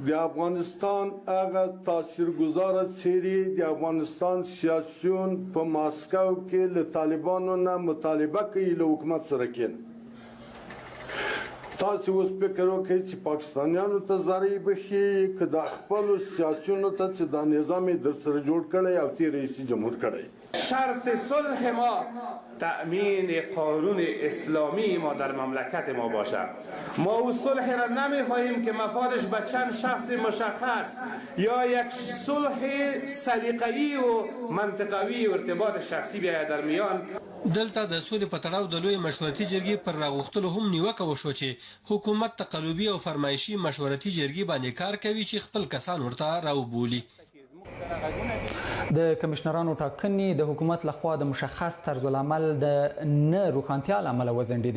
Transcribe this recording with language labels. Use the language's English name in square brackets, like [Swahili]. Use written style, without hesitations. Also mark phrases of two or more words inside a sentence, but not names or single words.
[Pashto] د افغانستان هغه تاثیرګذاره څیرې د افغانستان سیاسیون په ماسکو کې له طالبانو نه مطالبه کوي له حکومت سره کېنه. تاسو اوس فکر وکړئ چې پاکستانیانو ته زارۍ بخي که د خپلو سیاسیونو ته چې دا نظام یې در سره جوړ کړی او تیر رئیس جمهور کړی. [Persian] شرط صلح ما تأمین قانون اسلامی ما در مملکت ما باشد. ما او صلح را نمیخواهیم که مفادش به چند شخص مشخص یا یک صلح سلیقه‌ای و منطقوي و ارتباط شخصی بیاید در میان. [Pashto] دلته د سولې په تړاو د لوی مشورتي جرګې پر راغوښتلو هم نیوکه وشو چې حکومت تقلبي او فرمایشي مشورتي جرګې باندې کار کوي چې خپل کسان ورته راوبولي. د کمشنرانو ټاکنې د حکومت لخوا د مشخص طرز العمل د نه روښانتیا له امله وځنډېدې.